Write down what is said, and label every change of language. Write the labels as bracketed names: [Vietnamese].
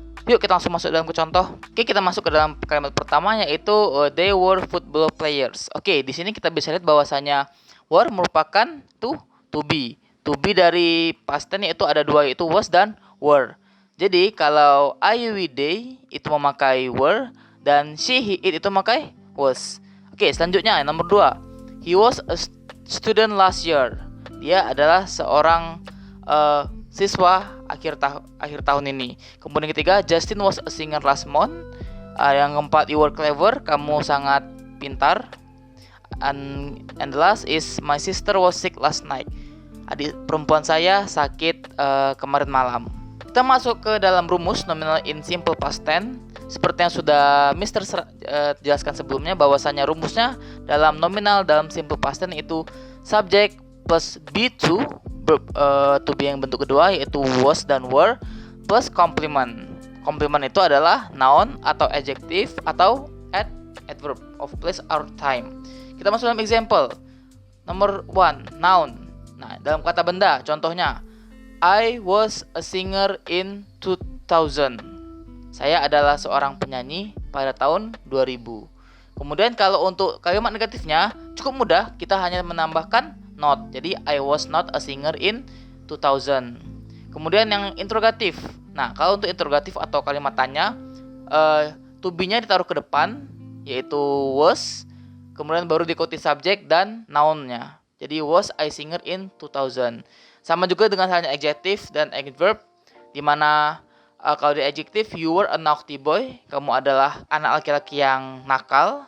[Indonesian] Yuk kita langsung masuk dalam ke contoh. Oke, kita masuk ke dalam kalimat pertama, yaitu [English] they were football players. [Indonesian] Oke, di sini kita bisa lihat bahwasanya were merupakan to be. To be dari past tense yaitu ada dua, yaitu was dan were. Jadi kalau I, we, they itu memakai were, dan she, he, it itu memakai was. Oke, selanjutnya nomor 2. [English] He was a student last year. [Indonesian] Dia adalah seorang siswa akhir tahun ini. Kemudian ketiga, [English] Justin was a singer last month. [Indonesian] Yang keempat, [English] you were clever. [Indonesian] Kamu sangat pintar. [English] And the last is my sister was sick last night. [Indonesian] Adik perempuan saya sakit kemarin malam. [English] Kita masuk ke dalam rumus nominal in simple past tense. [Indonesian] Seperti yang sudah Mr. jelaskan sebelumnya, bahwasanya rumusnya dalam nominal dalam simple past tense itu subject plus be2, verb to be yang bentuk kedua yaitu was dan were, plus complement. Complement itu adalah noun atau adjective atau adverb of place or time. Kita masuk dalam example. Nomor 1, noun. Nah, dalam kata benda, contohnya [English] I was a singer in 2000. [Indonesian] Saya adalah seorang penyanyi pada tahun 2000. Kemudian kalau untuk kalimat negatifnya cukup mudah, kita hanya menambahkan not. Jadi [English] I was not a singer in 2000. [Indonesian] Kemudian yang interrogatif. Nah, kalau untuk interrogatif atau kalimat tanya, to be-nya ditaruh ke depan, yaitu was. Kemudian baru diikuti subjek dan noun-nya. Jadi [English] was I singer in 2000. [Indonesian] Sama juga dengan halnya adjective dan adverb, di mana kalau di adjective [English] you were a naughty boy, [Indonesian] kamu adalah anak laki-laki yang nakal.